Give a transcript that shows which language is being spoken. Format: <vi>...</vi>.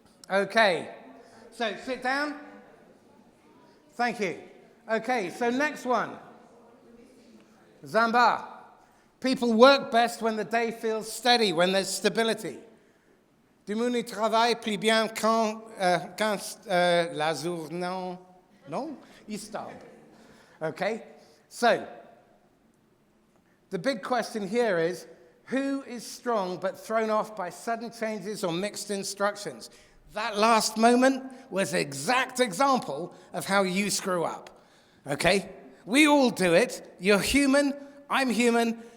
<en>Okay. So sit down. Thank you. Okay, so next one. Zamba. People work best when the day feels steady, when there's stability.</en> <fr>Du monde travaille plus bien quand la journée, non, est stable.</fr> <en>Okay? So, the big question here is, who is strong but thrown off by sudden changes or mixed instructions? That last moment was an exact example of how you screw up. Okay? We all do it. You're human. I'm human.</en>